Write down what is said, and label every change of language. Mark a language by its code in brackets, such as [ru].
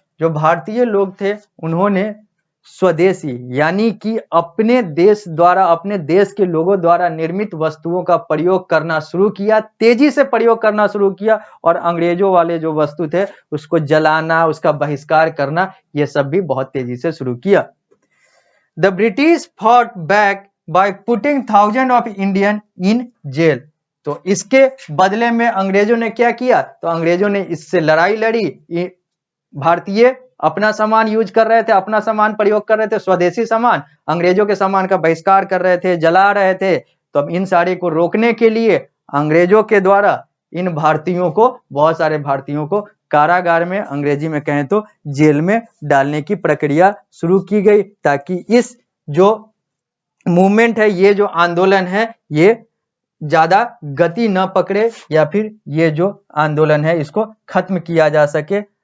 [hi] जो भारतीय लोग थे उन्होंने स्वदेशी यानी कि अपने देश द्वारा, अपने देश के लोगों द्वारा निर्मित वस्तुओं का प्रयोग करना शुरू किया, तेजी से प्रयोग करना शुरू किया, और अंग्रेजों वाले जो वस्तु थे उसको जलाना, उसका बहिष्कार करना, ये सब भी बहुत तेजी से शुरू किया। [en] The British fought back by putting thousands of Indians in jail. [hi] तो इसके बदले में अंग्रेजों ने क्या किया? तो अंग्रेजों ने इससे लड़ाई लड़ी। भारतीय अपना सामान यूज कर रहे थे, अपना सामान प्रयोग कर रहे थे, स्वदेशी सामान, अंग्रेजों के सामान का बहिष्कार कर रहे थे, जला रहे थे। तो अब इन सारे को रोकने के लिए अंग्रेजों के द्वारा इन भारतीयों को, बहुत सारे भारतीयों को कारागार में, अंग्रेजी में कहें तो जेल में डालने की प्रक्रिया शुरू की गई, ताकि इस जो मूवमेंट है, ये जो आंदोलन है, ये ज्यादा गति न पकड़े, या फिर ये जो आंदोलन है इसको खत्म किया जा सके।